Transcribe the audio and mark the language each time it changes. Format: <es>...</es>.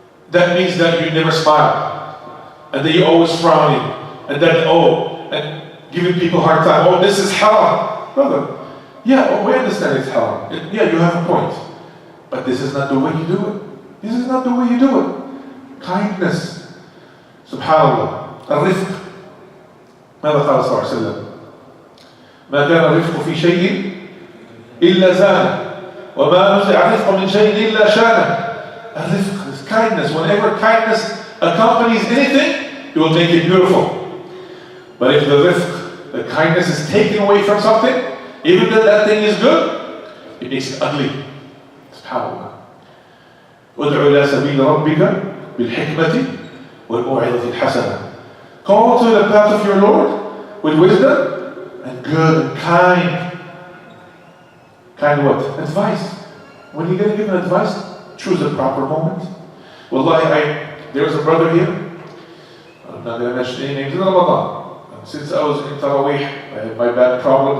<en>That means that you never smile, and that you're always frowning, and that, and giving people a hard time. Oh, this is haram. Brother, yeah, we understand it's haram. Yeah, you have a point. But this is not the way you do it. This is not the way you do it. Kindness. Subhanallah. الرفق.</en> <ar>ماذا قال صلى الله عليه وسلم؟ ما كان الرفق في شيء إلا زانه وما نزع الرفق من شيء إلا شانه.</ar> <en>الرفق is kindness. Whenever kindness accompanies anything, it will make it beautiful. But if the rifq, the kindness, is taken away from something, even though that thing is good, it makes it ugly. SubhanAllah.</en> <ar>ادع إلى سبيل ربك بالحكمة والموعظة الحسنة.</ar> <en>Call to the path of your Lord with wisdom and good and kind. Kind what? Advice. When you're going to give an advice, choose a proper moment. Wallahi, there was a brother here. I'm not going to mention any names in Ramadan. And since I was in Taraweeh, I had my back problems.</en>